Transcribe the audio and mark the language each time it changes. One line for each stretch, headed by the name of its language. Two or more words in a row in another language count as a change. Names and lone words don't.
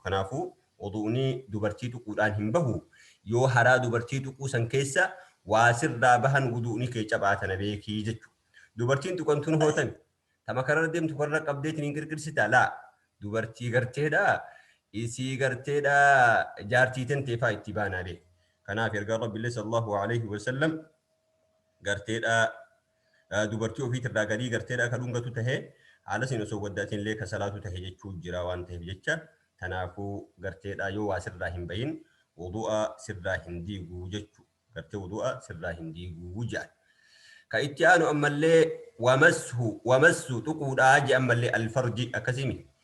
Oromo: Kanaafuu, wudu'ni dubartii tuquudhaan hin bahu. Yoo haraa dubartii tuquu san keessa waa sirraa bahan wudu'ni kee cabaatana beekii jechuu. Dubartiin tuqan tun hootami. Tama kararra deemtu karra qabdeetiin hin qirqirsitaa? Laa. Dubartii garteedhaa, isii garteedhaa, jaartii tentee faa itti baanaa beeku. Kanaaf ergaa Rabbi illee
Arabic: صلى الله عليه وسلم
Oromo: garteedhaa, ah, dubartii ofiit irraa gadii garteedhaa ka dhungatu tahee, haala sin osoo waddaatiin illee ka salaatu tahee jechuu jira waan ta'eef jecha. Kanaafuu garteedhaa yoo waa sirraa hin bahin, wudu'a sirraa hin diiguu jechuu. Gartee wudu'a sirraa hin diiguu jaan. Ka itti aanu ammallee wamashu, wamassu tuquudhaa je ammallee alfarji akkasimi.